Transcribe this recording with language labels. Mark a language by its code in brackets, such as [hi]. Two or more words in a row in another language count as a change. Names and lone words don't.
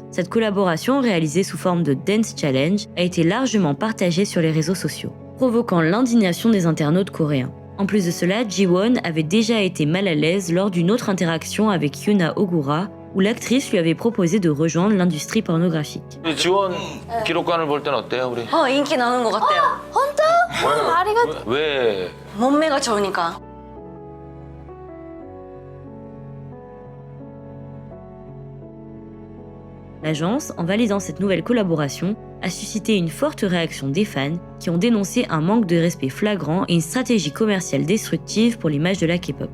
[fr] Cette collaboration, réalisée sous forme de [en] Dance Challenge, [fr] a été largement partagée sur les réseaux sociaux, provoquant l'indignation des internautes coréens. En plus de cela, Ji-won avait déjà été mal à l'aise lors d'une autre interaction avec Yuna Ogura, où l'actrice lui avait proposé de rejoindre l'industrie pornographique. [ko] 지원 기록관을 볼 땐 어때요, 우리? 인기 나는 것 같아요. 왜? 몸매가 좋으니까. [fr] L'agence, en validant cette nouvelle collaboration, a suscité une forte réaction des fans qui ont dénoncé un manque de respect flagrant et une stratégie commerciale destructive pour l'image de la K-pop.